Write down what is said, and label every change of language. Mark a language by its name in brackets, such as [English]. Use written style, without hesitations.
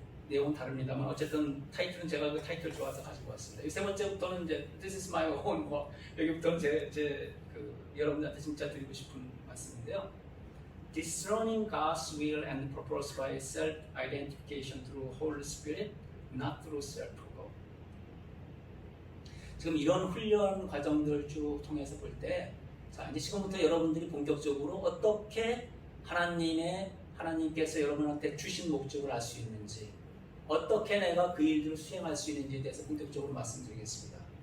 [Korean] 내용은 다릅니다만 어쨌든 타이틀은 제가 그 타이틀 좋아서 가지고 왔습니다. 이 세 번째부터는 이제 [English] This is my own [Korean] 뭐 여기부터는 제 여러분들한테 진짜 드리고 싶은 말씀인데요. [English] Discerning God's will and purpose by self-identification through Holy Spirit, not through self-will. [Korean] 지금 이런 훈련 과정들을 쭉 통해서 볼 때, 자 이제 지금부터 여러분들이 본격적으로 어떻게 하나님께서 여러분한테 주신 목적을 알 수 있는지, 어떻게 내가 그 일들을 수행할 수 있는지에 대해서 본격적으로 말씀드리겠습니다.